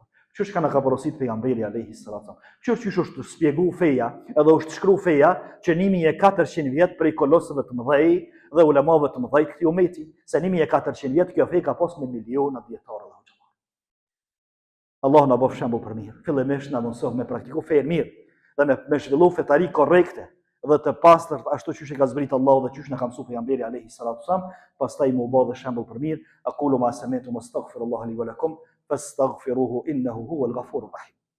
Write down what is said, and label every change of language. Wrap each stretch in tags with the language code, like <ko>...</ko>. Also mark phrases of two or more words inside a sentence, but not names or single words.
<sq>Çka na ka porosit pejgamberi</sq> <ar>عليه الصلاة.</ar> <sq>Çfarë është shpjegu feja, edhe është shkru feja që 1400 vjet prej kolosëve të mëdhej dhe ulemave të mëdhej këtij umeti, se 1400 vjet kjo fe ka pas me miliona dietarë. Allah na bëf shembull për mirë. Fillimisht na mëson me praktiku fenë mirë dhe me zhvillu fetari korrekte dhe të pastërt ashtu siç e ka zbritur Allahu dhe siç na ka mësuar pejgamberi</sq> <ar>عليه الصلاة والسلام,</ar> <sq>pastaj më bë dhe shembull për mirë.</sq> <ar>أقول ما سمعت وأستغفر الله لي ولكم فاستغفروه إنه هو الغفور الرحيم.</ar>